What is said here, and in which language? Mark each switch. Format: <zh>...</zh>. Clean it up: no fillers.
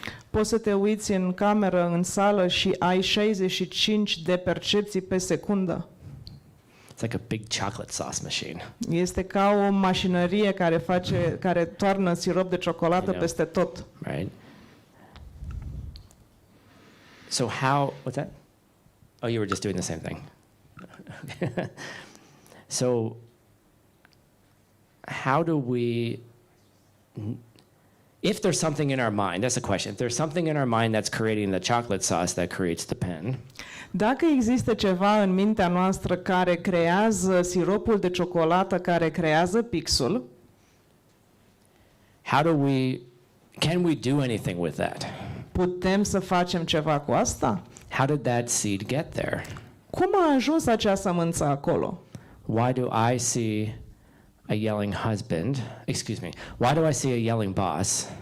<ro>Poți să te uiți în cameră, în sală și ai 65 de percepții pe secundă.</ro> <en>It's like a big chocolate sauce machine.</en> <ro>Este ca o mașinărie care toarnă sirop de ciocolată</ro> <en>You know.</en> <ro>peste tot.</ro> <en>Right? So how, what's that? Oh, you were just doing the same thing. So how do we, if there's something in our mind, that's the question. If there's something in our mind that's creating the chocolate sauce that creates the pen,</en> <ro>Dacă există ceva în mintea noastră care creează siropul de ciocolată, care creează pixul,</ro> <en>how do we, can we do anything with that?</en> <ro>putem să facem ceva cu asta?</ro> <en>How did that seed get there?</en> <ro>Cum a ajuns acea sămânță acolo?</ro> <en>Why do I see a yelling husband? Excuse me. Why do I see a yelling boss?</en>